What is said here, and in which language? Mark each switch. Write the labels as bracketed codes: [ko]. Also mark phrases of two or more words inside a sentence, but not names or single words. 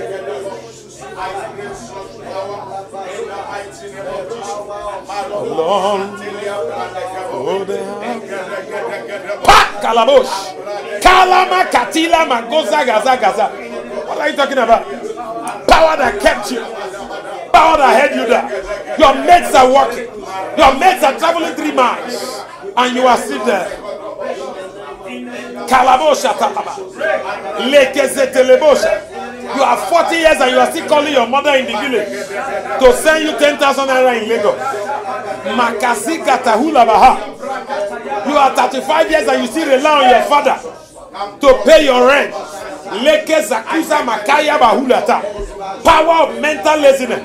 [en] Lord, Kalabosh, Kalama Katila Magoza Gaza Gaza. What are you talking about? Power that kept you. Power that held you down. Your mates are working. Your mates are traveling 3 miles. And you are still there. Kalabosha Talaba. Lekezetelebosha. You are 40 years and you are still calling your mother in the village to send you 10,000 naira in Lagos. Makasika Tahula Baha. You are 35 years and you still rely on your father to pay your rent. Leke Zakuza Makaya Bahulata. Power of mental laziness.